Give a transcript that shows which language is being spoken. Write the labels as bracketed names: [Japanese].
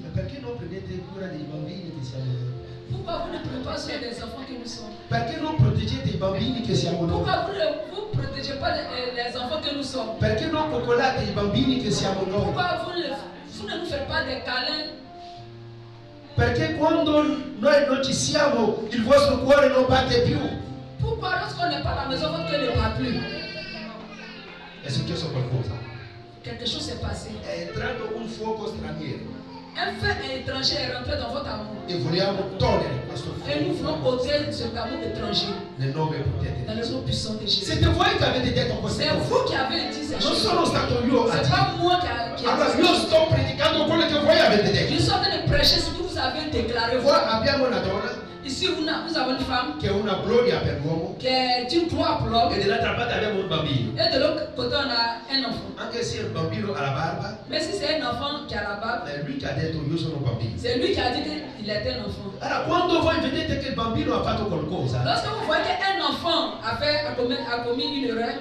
[Italian] Ma perché non prendete cura dei bambini che siamo noi? [French] Pourquoi vous ne prenez pas soin des enfants que nous sommes? [Italian] Perché non proteggete i bambini che siamo noi? [French] Pourquoi vous ne protégez pas les enfants que nous sommes? [Italian] Perché non coccolate i bambini che siamo noi? [French] Pourquoi vous ne nous faites pas des câlins? [Italian] Perché quando noi non ci siamo, il vostro cuore non batte più. [French] Pourquoi lorsqu'on n'est pas à la maison, votre cœur ne bat plus? [Italian] È successo qualcosa. [French] Quelque chose s'est passé. [Italian] È entrato un fuoco straniero [French] Un feu étranger est rentré dans votre amour. [Italian] e vogliamo togliere questo [French] Et nous voulons [Italian] fuoco [French] ôter ce amour étranger [Italian] nel nome potente [French] dans [Italian] di [French] le [Italian] Gesù. [French] nom puissant de Jésus. [Italian] Siete voi che avete detto queste [French] C'est [Italian] cose. [French] vous qui avez dit ces [Italian] Non [French] choses. [Italian] sono stato io a [French] C'est [Italian] dire. [French] pas moi qui ai [Italian] Allora [French] dit [Italian] io [French] ça. [Italian] sto predicando quello che voi avete [French] Je [Italian] detto. [French] suis en train de prêcher ce que vous avez déclaré. [Italian] Qua abbiamo una donna [French] Ici, nous avons une femme [Italian] che è una gloria per l'uomo [French] qui est une gloire pour l'homme. [Italian] e dall'altra parte abbiamo un bambino. [French] Et de l'autre côté, on a un enfant. [Italian] Anche se il bambino ha la barba, [French] Mais si c'est un enfant qui a la barbe, [Italian] è lui che ha detto io sono bambino. [French] c'est lui qui a dit qu'il était un enfant. [Italian] Allora quando voi vedete che il bambino ha fatto qualcosa, [French] Lorsque vous voyez qu'un enfant a commis une erreur,